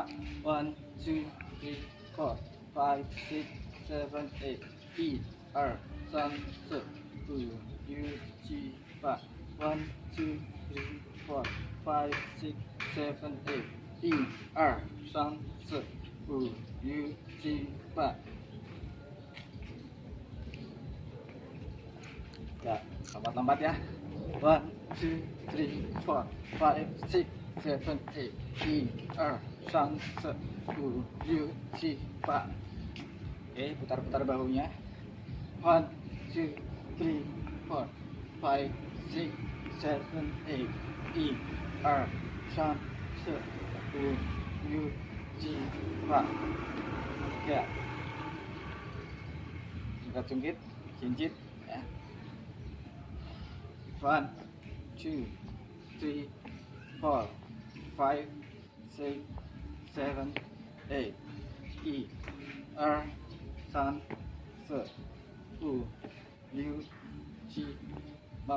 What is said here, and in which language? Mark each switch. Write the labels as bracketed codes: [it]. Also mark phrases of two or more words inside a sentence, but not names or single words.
[id] 1, 2, 3, 4, 5, 6, 7, 8. [ko] 일, 이, 삼, 사, 오, 육, 칠, 팔. [id] 1, 2, 3, 4, 5, 6, 7, 8. [ko] 일, 이, 삼, 사, 오, 육, 칠, 팔. [id] Ya, lompat-lompat ya. 1, 2, 3, 4, 5, 6, 7, 8. [ko] 일, 이, 삼, 사, 오, 육, 칠, 팔. [id] Oke, putar-putar bahunya. 1, 2, 3, 4, 5, 6, 7, 8. [ko] 일, 이, 삼, 사, 오, 육, 칠, 팔. [id] Ya, jungkit-jungkit, jinjit ya. 1, 2, 3, 4, 5, 6, 7, 8. [ko] 일, 이, 삼, 사, 오, 육, 칠, 팔.